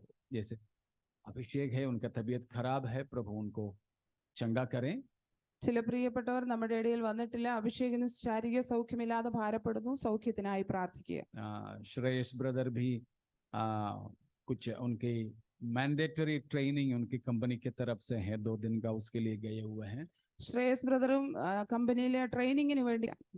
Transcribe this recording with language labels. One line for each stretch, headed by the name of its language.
Hindi: जैसे अभिषेक है, उनका तबीयत खराब है, प्रभु उनको चंगा करें.
Malayalam: ചില പ്രിയപ്പെട്ടവർ നമ്മുടെ ഇടയിൽ വന്നിട്ടില്ല. അഭിഷേകിന് ശാരീരിക സൗഖ്യമില്ലാതെ ഭാരപ്പെടുന്നു. സൗഖ്യത്തിനായി പ്രാർത്ഥിക്കുക.
Hindi: श्रेयस ब्रदर भी कुछ उनकी
English: mandatory training
Hindi: उनकी कंपनी की तरफ से है, 2 दिन का, उसके लिए गए हुए हैं.
Malayalam: ശ്രേയസ് ബ്രദറും കമ്പനിയിലെ ട്രെയിനിങ്ങിന് വേണ്ടി.